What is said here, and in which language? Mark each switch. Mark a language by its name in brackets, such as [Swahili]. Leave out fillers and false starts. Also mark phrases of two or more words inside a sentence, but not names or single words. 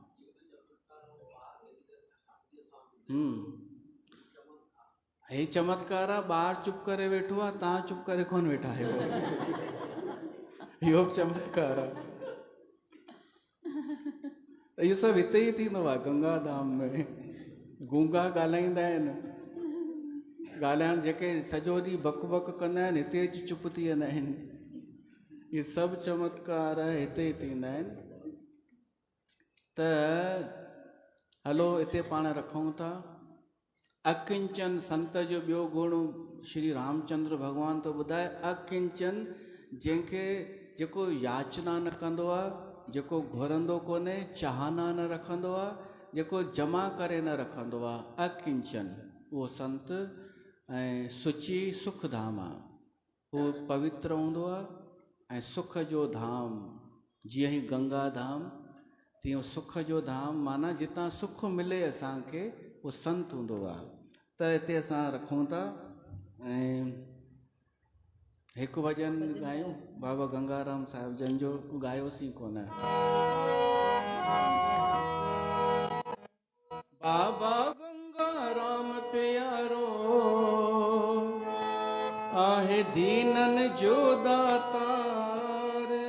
[Sindhi] हे चमत्कार आहे, ॿार चुप करे वेठो आहे, तव्हां चुप करे कोन वेठा आहियो। इहो बि चमत्कार आहे। इहो सभु हिते ई थींदो आहे गंगा धाम में। गूंगा ॻाल्हाईंदा आहिनि, ॻाल्हाइण जेके सॼो ॾींहुं बक बक कंदा आहिनि, हिते अची चुप थी वेंदा आहिनि। इहे सभु चमत्कार हिते ई थींदा आहिनि। त हलो हिते पाण रखूं था। अकिंचन संत जो ॿियो गुण श्री रामचंद्र भॻवान तो ॿुधाए। अकिंचन जंहिंखे जेको याचना न कंदो आहे, जेको घुरंदो कोन्हे, चाहना न रखंदो आहे, जेको जमा करे न रखंदो आहे, अकिंचन उहो संत ऐं सुची सुख धाम आहे। उहो पवित्र हूंदो आहे ऐं सुख जो धाम, जीअं ई गंगा धाम तीअं सुख जो धाम, माना जितां सुख मिले असांखे उहो संत हूंदो आहे। त हिते असां रखूं था ऐं हिकु भॼन ॻायूं बाबा गंगाराम साहिब जन जो, ॻायोसीं कोन। बाबा गंगाराम प्यारो आहे दीनन जो दातार।